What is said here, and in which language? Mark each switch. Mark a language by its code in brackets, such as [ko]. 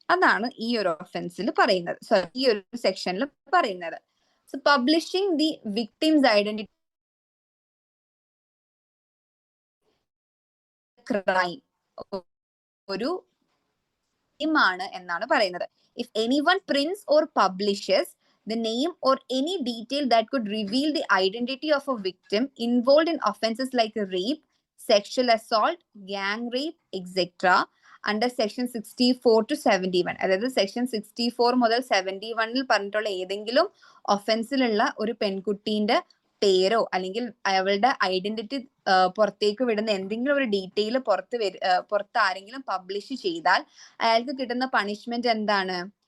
[ml] അതാണ് ഈ ഒരു ഒഫൻസിൽ പറയുന്നത്, സോറി ഈ ഒരു സെക്ഷനിൽ പറയുന്നത്. So publishing the victims identity crime ഒരു ആണ് എന്നാണ് പറയുന്നത്. [en] If anyone prints or publishes the name or any detail that could reveal the identity of a victim involved in offenses like rape, sexual assault, gang rape, etc. under section 64 to 71. [ml] അതായത് section 64 മുതൽ 71 പറഞ്ഞിട്ടുള്ള ഏതെങ്കിലും ഒഫൻസിലുള്ള ഒരു പെൺകുട്ടീന്റെ പേരോ അല്ലെങ്കിൽ അവളുടെ identity പുറത്തേക്ക് വിടുന്ന എന്തെങ്കിലും ഒരു ഡീറ്റെയിൽ പുറത്ത് ആരെങ്കിലും പബ്ലിഷ് ചെയ്താൽ അയാൾക്ക് കിട്ടുന്ന പണിഷ്മെന്റ് എന്താണ്?